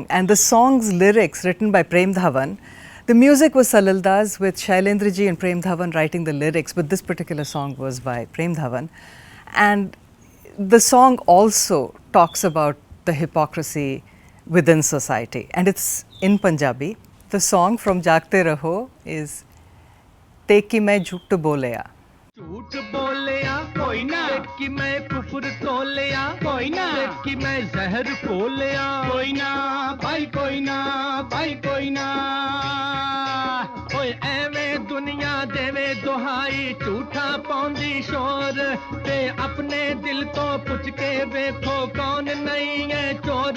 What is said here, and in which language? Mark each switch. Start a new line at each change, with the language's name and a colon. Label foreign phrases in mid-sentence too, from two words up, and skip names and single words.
English: And the song's lyrics, written by Prem Dhawan, the music was Salil Das with Shailendra ji and Prem Dhawan writing the lyrics, but this particular song was by Prem Dhawan. And the song also talks about the hypocrisy within society, and it's in Punjabi. The song from Jaagte Raho is
Punjabi: ਤੇ ਕੀ ਮੈਂ ਝੂਠ ਬੋਲਿਆ. ਝੂਠ ਬੋਲਿਆ ਕੋਈ ਨਾ, ਕਿ ਮੈਂ ਕੁਫ਼ਰ ਤੋਲਿਆ ਕੋਈ ਨਾ, ਕਿ ਮੈਂ ਜ਼ਹਿਰ ਖੋਲਿਆ ਕੋਈ ਨਾ, ਭਾਈ ਕੋਈ ਨਾ, ਭਾਈ ਕੋਈ ਨਾ। ਓਏ ਐਵੇਂ ਦੁਨੀਆ ਦੇਵੇ ਦੁਹਾਈ, ਝੂਠਾ ਪੌਂਦੀ ਸ਼ੋਰ, ਤੇ ਅਪਣੇ ਦਿਲ ਤੋਂ ਪੁੱਛ ਕੇ ਦੇਖੋ ਕੌਣ ਨਹੀਂ ਹੈ ਚੋਰ।